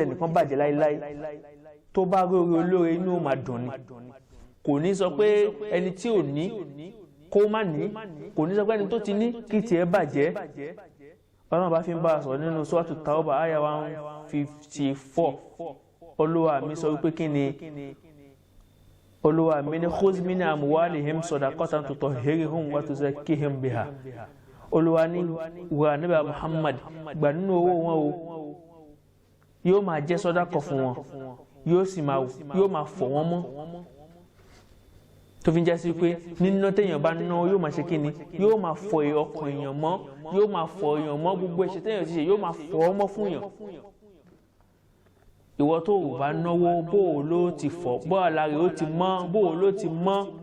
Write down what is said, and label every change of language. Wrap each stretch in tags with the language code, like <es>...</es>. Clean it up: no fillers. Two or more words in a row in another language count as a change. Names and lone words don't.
<yo>tẹnìkan bàjẹ́ láíláí tó bá rórí olóore inú ó máa dùn ni kò ní sọ pé ẹni tí ò ní kó má ní kò ní sọ pé ẹni tó ti ní kí tiẹ̀ bàjẹ́ ọlọ́run bá fi ń bá a sọ̀rọ̀ nínú Suratu Tawbah àyá 154 olúwa mi sọ wípé kí ni olúwa mi ní</yo> <ar>خذ من أموالهم صدقة تطهرهم وتزكيهم بها</ar> <yo>olúwa ní wà níbà Muhammad gbà nínú owó wọn o yóò máa jẹ́ sọ́dákọ̀ fún wọn yóò máa fọ̀ wọ́n mọ́ tó fi ń jásí pé nínú téèyàn bá ná yóò máa ṣe kí ni yóò máa fọ ọkàn èèyàn mọ́ yóò máa fọ èèyàn mọ́ gbogbo ẹ̀ṣẹ̀ téèyàn ti ṣe yóò máa fọ̀ ọ́ mọ́ fún yàn ìwọ tó o bá náwó bó o ló ti fọ̀ bó o lára ó ti mọ́ bó o ló ti mọ́</yo>